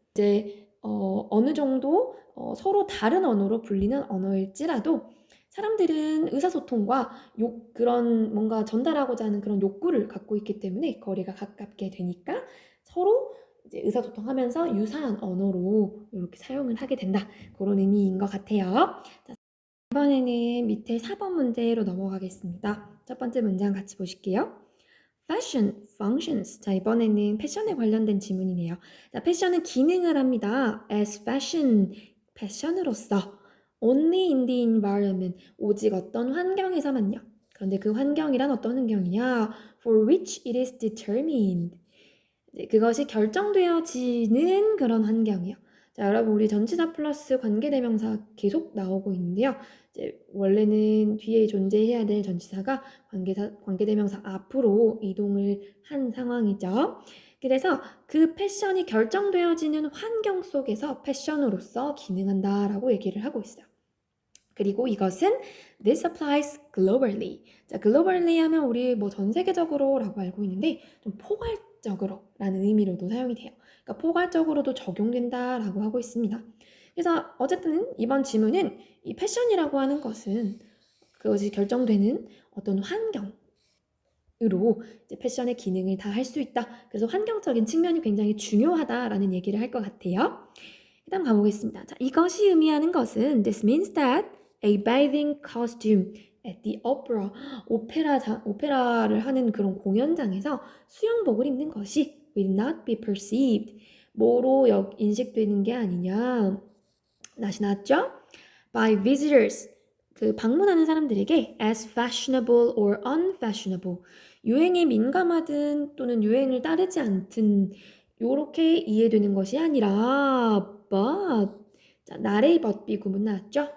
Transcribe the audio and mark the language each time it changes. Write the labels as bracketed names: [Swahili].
[Korean] 이제 어느 정도 서로 다른 언어로 불리는 언어일지라도 사람들은 의사소통과 그런 뭔가 전달하고자 하는 그런 욕구를 갖고 있기 때문에 거리가 가깝게 되니까 서로 이제 의사소통하면서 유사한 언어로 이렇게 사용을 하게 된다. 그런 의미인 것 같아요. 자, 이번에는 밑에 4번 문제로 넘어가겠습니다. 첫 번째 문장 같이 보실게요. [English] Fashion functions. [Korean] 자, 이번에는 패션에 관련된 지문이네요. 자, 패션은 기능을 합니다. [English] As fashion, [Korean] 패션으로서. [English] Only in the environment. [Korean] 오직 어떤 환경에서만요. 그런데 그 환경이란 어떤 환경이냐? [English] For which it is determined. [Korean] 그것이 결정되어지는 그런 환경이요. 자, 여러분 우리 전치사 플러스 관계대명사 계속 나오고 있는데요. 이제 원래는 뒤에 존재해야 될 전치사가 관계대명사 앞으로 이동을 한 상황이죠. 그래서 그 패션이 결정되어지는 환경 속에서 패션으로서 기능한다라고 얘기를 하고 있어요. 그리고 이것은 [English] this applies globally. [Korean] 자, globally 하면 우리 뭐 전 세계적으로라고 알고 있는데 좀 포괄적으로라는 의미로도 사용이 돼요. 그러니까 포괄적으로도 적용된다라고 하고 있습니다. 그래서 어쨌든 이번 지문은 이 패션이라고 하는 것은 그것이 결정되는 어떤 환경으로 이제 패션의 기능을 다 할 수 있다. 그래서 환경적인 측면이 굉장히 중요하다라는 얘기를 할 것 같아요. 일단 가보겠습니다. 자, 이것이 의미하는 것은 [English] this means that a bathing costume at the opera, [Korean] 오페라를 하는 그런 공연장에서 수영복을 입는 것이 [English] will not be perceived. [Korean] 뭐로 인식되는 게 아니냐. 다시 나왔죠? [English] By visitors, [Korean] 그 방문하는 사람들에게 [English] as fashionable or unfashionable, [Korean] 유행에 민감하든 또는 유행을 따르지 않든 요렇게 이해되는 것이 아니라 [English] but, [Korean] 자, 나레이 but 구문 나왔죠?